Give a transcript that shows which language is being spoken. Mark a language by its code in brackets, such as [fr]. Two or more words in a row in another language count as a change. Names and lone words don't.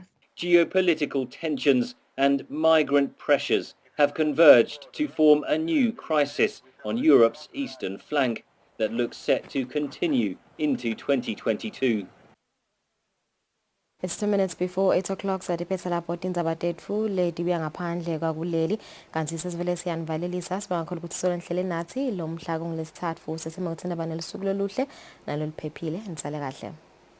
[en] Geopolitical tensions and migrant pressures have converged to form a new crisis on Europe's eastern flank that looks set to continue into 2022. It's 2 minutes before 8 o'clock. [ss] Sadiphetha lapho tindzaba tetfu letibuya ngaphandle kwakuleli kanti sesivele siyanivalelisa sibangakhola ukuthi sonhle nathi lo mhla kungolesithathu sesime ukuthina banelisuku loluhle nalo liphephile nisale kahle.